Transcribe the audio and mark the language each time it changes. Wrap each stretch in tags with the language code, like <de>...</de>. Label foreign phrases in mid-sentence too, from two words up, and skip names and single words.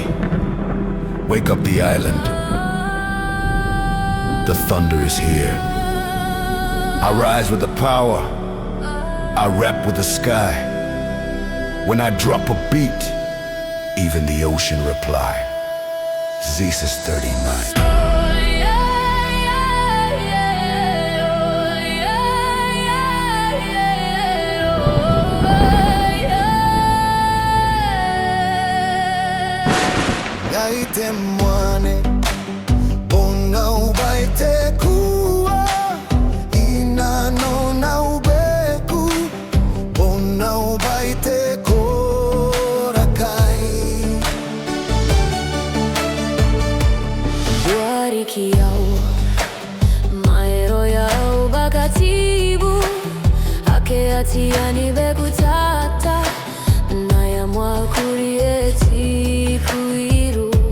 <en>Wake up the island. The thunder is here. I rise with the power. I rap with the sky. When I drop a beat, even the ocean reply. Zeus is 39.</en> <gil>Te mwane, bona ubaite kua, ina no na ubeku, bona ubaite korakai. Wariki yao, maero yao bakatibu, ake atiani bekutata, Nna Mwaninga eti kuiru.</gil>